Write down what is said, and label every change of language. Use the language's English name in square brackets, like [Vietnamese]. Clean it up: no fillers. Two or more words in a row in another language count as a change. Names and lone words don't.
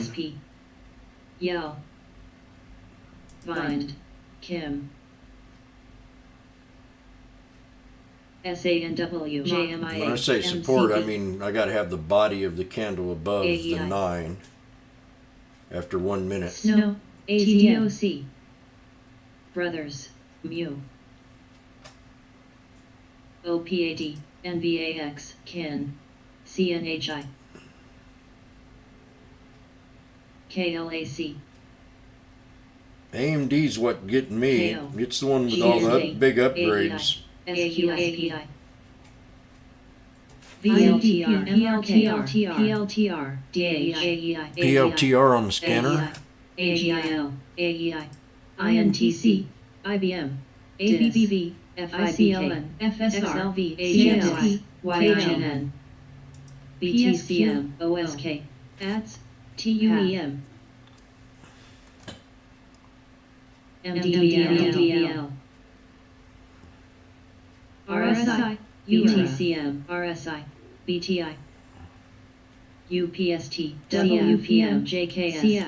[English] CRSP, Yell, Vind, Kim, SANW, JMIA, When I say support, I MCB, mean I got to have the body of the candle above the AEI. 9 after 1 minute. Snow, ATOC, Brothers, Mu, OPAD, NVAX, KIN, CNHI, KLAC, AMD's what getting me. KO. It's the one with all the GSA, big upgrades. SQAPI, VLTR, PLTR, DAEI, PLTR on the scanner. AGIL, AEI, INTC, IBM, ABBV, FICLN, FSR, CXP, YINN, BTCM, OSK, ATS, TUEM, MDL, RSI, UTCM, RSI, BTI, UPST, WPM, JKS, CF,